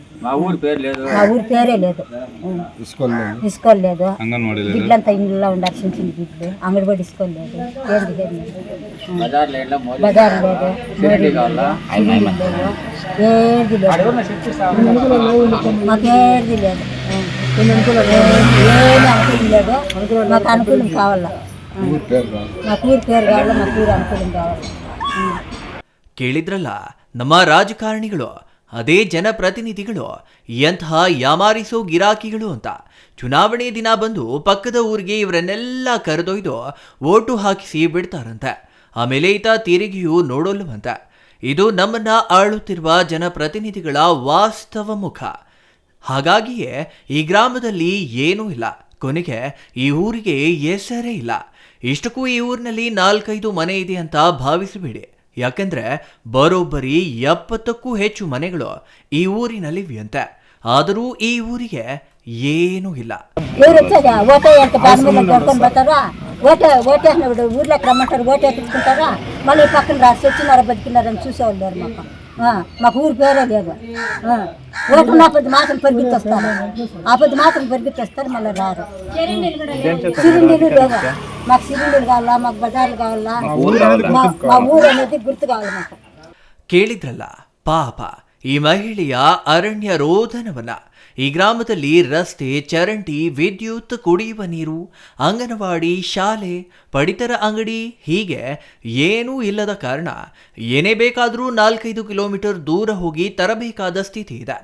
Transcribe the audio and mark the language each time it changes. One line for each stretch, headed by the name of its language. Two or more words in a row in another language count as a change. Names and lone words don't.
Telugu: మా ఊరి పేరే లేదు, ఇసుకోలు లేదు, గిడ్లంతా ఇంట్లో ఉండాలి, చిన్న చిన్న గిడ్లు, అంగడిబడి ఇసుకోలు లేదు, బజార్ లేదు, ఏది లేదు, మాకేది లేదు, ఏమి అనుకూలం లేదు. మాకు అనుకూలం కావాలా, మాకు ఊరి పేరు కావాలా, మాకు ఊరు అనుకూలం కావాలా.
Kannada: ಕೇಳಿದ್ರಲ್ಲ, ನಮ್ಮ ರಾಜಕಾರಣಿಗಳು, ಅದೇ ಜನಪ್ರತಿನಿಧಿಗಳು ಎಂತಹ ಯಾಮಾರಿಸೋ ಗಿರಾಕಿಗಳು ಅಂತ. ಚುನಾವಣೆ ದಿನ ಬಂದು ಪಕ್ಕದ ಊರಿಗೆ ಇವರನ್ನೆಲ್ಲ ಕರೆದೊಯ್ದು ಓಟು ಹಾಕಿಸಿ ಬಿಡ್ತಾರಂತೆ. ಆಮೇಲೆ ಈತ ತಿರುಗಿಯೂ ನೋಡೋಲ್ಲವಂತೆ. ಇದು ನಮ್ಮನ್ನ ಆಳುತ್ತಿರುವ ಜನಪ್ರತಿನಿಧಿಗಳ ವಾಸ್ತವ ಮುಖ. ಹಾಗಾಗಿಯೇ ಈ ಗ್ರಾಮದಲ್ಲಿ ಏನೂ ಇಲ್ಲ, ಕೊನೆಗೆ ಈ ಊರಿಗೆ ಹೆಸರೇ ಇಲ್ಲ. ಇಷ್ಟಕ್ಕೂ ಈ ಊರಿನಲ್ಲಿ 4-5 ಮನೆ ಇದೆ ಅಂತ ಭಾವಿಸಬೇಡಿ. ಯಾಕೆಂದ್ರೆ ಬರೋಬ್ಬರಿ 70ಕ್ಕೂ ಹೆಚ್ಚು ಮನೆಗಳು ಈ ಊರಿನಲ್ಲಿವೆಯಂತೆ. ಆದರೂ ಈ ಊರಿಗೆ ಏನೂ ಇಲ್ಲ.
Telugu: ఊర్లోకి రమ్మంటారు, ఓటు ఎత్తుకుంటారా, మళ్ళీ పక్కన రాసి వచ్చినారా బతికినారని చూసేవాళ్ళు లేరు. మాకు ఊరి పేరే లేదు. ఓటు ఆపది మాత్రం పరిగెత్తొస్తారు, మళ్ళీ రారు. సిలిండర్లు లేవు, మాకు సిలిండర్లు కావాలా, మాకు బజార్లు కావాలా, మా ఊరు అనేది గుర్తు కావాలి మాకు.
Kannada: ಕೇಳಿದ್ರಲ್ಲ, ಪಾಪ ಈ ಮಹಿಳೆಯ ಅರಣ್ಯ ರೋಧನವನ್ನ. ಈ ಗ್ರಾಮದಲ್ಲಿ ರಸ್ತೆ, ಚರಂಡಿ, ವಿದ್ಯುತ್, ಕುಡಿಯುವ ನೀರು, ಅಂಗನವಾಡಿ, ಶಾಲೆ, ಪಡಿತರ ಅಂಗಡಿ ಹೀಗೆ ಏನೂ ಇಲ್ಲದ ಕಾರಣ ಏನೇ ಬೇಕಾದರೂ 4-5 ಕಿಲೋಮೀಟರ್ ದೂರ ಹೋಗಿ ತರಬೇಕಾದ ಸ್ಥಿತಿ ಇದೆ.